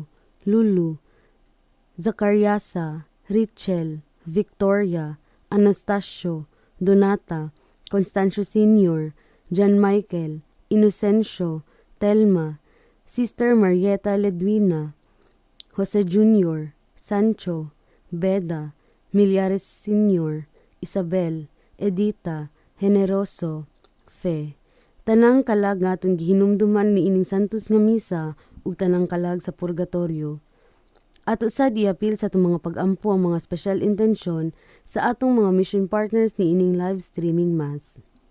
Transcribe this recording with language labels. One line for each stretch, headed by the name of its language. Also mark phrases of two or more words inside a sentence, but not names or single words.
Cebuano: Lulu, Zacariasa, Richel, Victoria, Anastasio, Donata, Constancio Sr., John Michael, Inocencio, Telma, Sister Marieta Ledwina, Jose Jr., Sancho, Beda, Millares Sr., Isabel, Edita, Generoso, Fe. Tanang kalag nga atong gihinumduman ni ining santos nga misa ug tanang kalag sa purgatorio. Ato sad iapil sa atong mga pag-ampo ang mga special intensyon sa atong mga
English: mission partners
Cebuano: ni ining
English: live streaming mass.